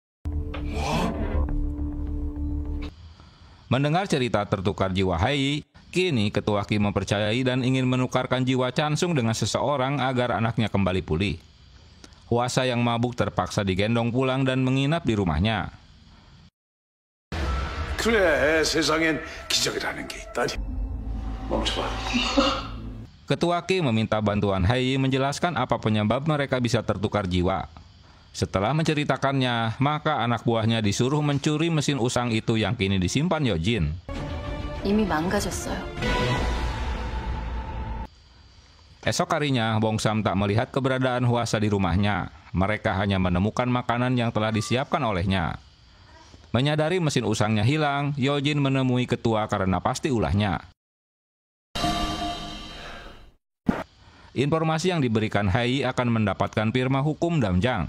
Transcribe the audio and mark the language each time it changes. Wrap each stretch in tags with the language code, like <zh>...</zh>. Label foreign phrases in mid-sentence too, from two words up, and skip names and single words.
<id>Mendengar cerita tertukar jiwa Hai, kini ketua Kim mempercayai dan ingin menukarkan jiwa Chansung dengan seseorang agar anaknya kembali pulih. Hwasa yang mabuk terpaksa digendong pulang dan menginap di rumahnya.</id> <ko>그래, 세상엔 기적이라는 게 있다니. 멈춰봐.</ko> <id>Ketua Kim meminta bantuan Hai menjelaskan apa penyebab mereka bisa tertukar jiwa. Setelah menceritakannya, maka anak buahnya disuruh mencuri mesin usang itu yang kini disimpan Yojin.</id> <ko>이미 망가졌어요.</ko> <id>Esok harinya, Bong Sam tak melihat keberadaan Hwasa di rumahnya. Mereka hanya menemukan makanan yang telah disiapkan olehnya. Menyadari mesin usangnya hilang, Yojin menemui ketua karena pasti ulahnya. Informasi yang diberikan Hai akan mendapatkan firma hukum Damjang.</id>